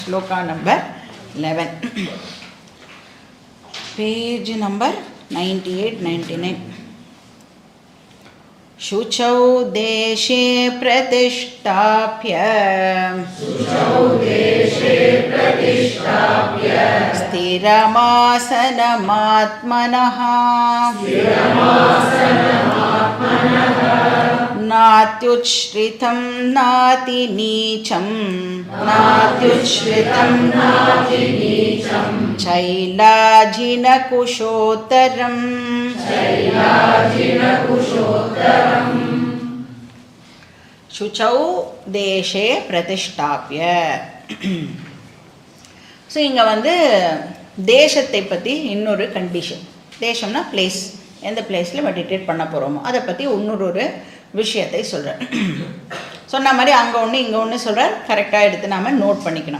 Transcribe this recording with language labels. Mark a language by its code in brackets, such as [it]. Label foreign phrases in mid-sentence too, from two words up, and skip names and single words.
[en] Shloka number 11. Page number 98-99. [sa] शुचौ देशे प्रतिष्ठाप्य स्थिरमासनमात्मनः नात्युच्छ्रितं नातिनीचं चैलाजिनकुशोत्तरम् शुचौ देशे प्रतिष्ठाप्य. [ta] ஸோ இங்கே வந்து தேசத்தை பற்றி இன்னொரு கண்டிஷன். தேசம்னா பிளேஸ், எந்த பிளேஸில் மெடிடேட் பண்ண போகிறோமோ அதை பற்றி இன்னொரு விஷயத்தை சொல்கிறார். சொன்ன மாதிரி அங்கே ஒன்று இங்கே ஒன்று சொல்கிறார். கரெக்டாக எடுத்து நாம் நோட் பண்ணிக்கணும்.